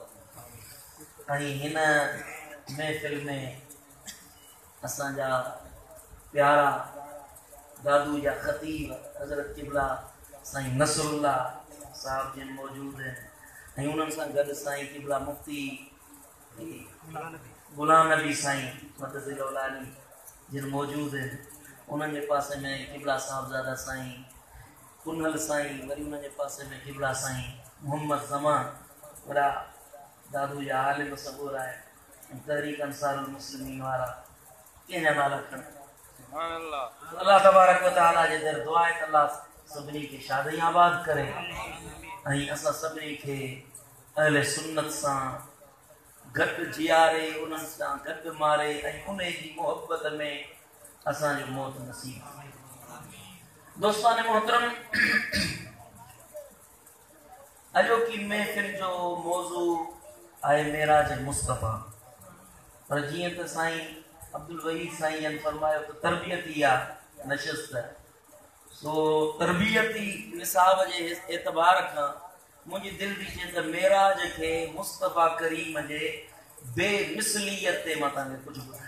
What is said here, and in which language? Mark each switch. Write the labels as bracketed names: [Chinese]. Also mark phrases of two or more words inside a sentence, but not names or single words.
[Sindhi] ऐं हिन महफ़िल में असांजा प्यारा दादू जा ख़तीब हज़रत क़िबला साईं नसरुल्लाह साहब जिन मौजूद आहिनि ऐं उन्हनि सां गॾु साईं क़िबला मुफ्ती गुलाम नबी साईं [Arabic] مد ظله العالي [Sindhi] जिन मौजूद आहिनि। उन्हनि जे पासे में क़िबला साहिबज़ादा साईं कुनल साईं, वरी उन्हनि जे पासे में क़िबला साईं मोहम्मद ज़मान, वॾा दादू जा आलिम सबूर आहे ऐं तहरीक अंसारुल मुस्लिमीन वारा कंहिंजा नाला खण। [Arabic] الله تبارك وتعالى [Sindhi] जे दर दुआ आहे त अल्लाह सभिनी खे शादी आबाद करे ऐं असां सभिनी खे अहले सुन्नत सां गॾु जियारे, उन्हनि सां गॾु मारे ऐं उन जी मोहब्बत में असांजो मौत नसीब। दोस्तान मोहतरम, अॼोकी महफ़िल जो मौज़ू आहे मेराज मुस्तफ़ा, पर जीअं त साईं अब्दुल वहीद साईं जन फरमायो त तरबियती आहे नशिस्त, सो तरबियती निसाब जे एतबार खां मुंहिंजी दिलि थी चए त मेराज खे मुस्तफ़ा करीम जे बेमिसलियत ते मां तव्हांखे कुझु ॿुधायां।